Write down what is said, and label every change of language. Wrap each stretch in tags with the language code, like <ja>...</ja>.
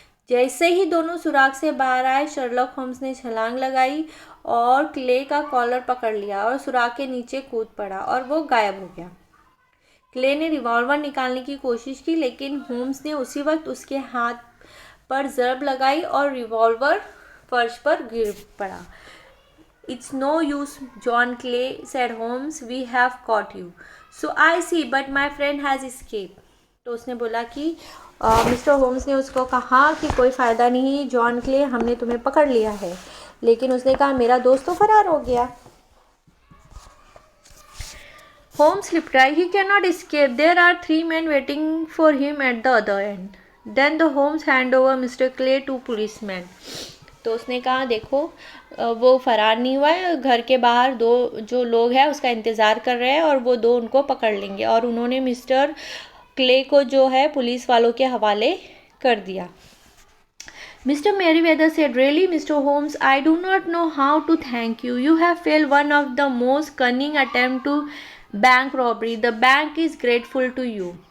<hi>जैसे ही दोनों सुराग से बाहर आए, शर्लॉक होम्स ने छलांग लगाई और क्ले का कॉलर पकड़ लिया और सुराग के नीचे कूद पड़ा और वो गायब हो गया। क्ले ने रिवॉल्वर निकालने की कोशिश की, लेकिन होम्स ने उसी वक्त उसके हाथ पर ज़रब लगाई और रिवॉल्वर फर्श पर गिर पड़ा।</hi> <en>"It's no use, John Clay," said Holmes. "We have caught you." "So I see, but my friend has escaped."</en> <hi>तो उसने बोला कि मिस्टर होम्स ने उसको कहा कि कोई फ़ायदा नहीं जॉन क्ले, हमने तुम्हें पकड़ लिया है। लेकिन उसने कहा मेरा दोस्त तो फरार हो गया।</hi> <en>Holmes replied, "He cannot escape. There are 3 men waiting for him at the other end." Then the Holmes hand over Mr. Clay to policemen.</en> <hi>तो उसने कहा देखो वो फरार नहीं हुआ है, घर के बाहर 2 जो लोग हैं उसका इंतज़ार कर रहे हैं और वो 2 उनको पकड़ लेंगे। और उन्होंने मिस्टर क्ले को जो है पुलिस वालों के हवाले कर दिया।</hi> <en>Mr. Merriweather said, "Really, Mr. Holmes, I do not know how to thank you. You have failed one of the most cunning attempt to bank robbery. The bank is grateful to you."</en>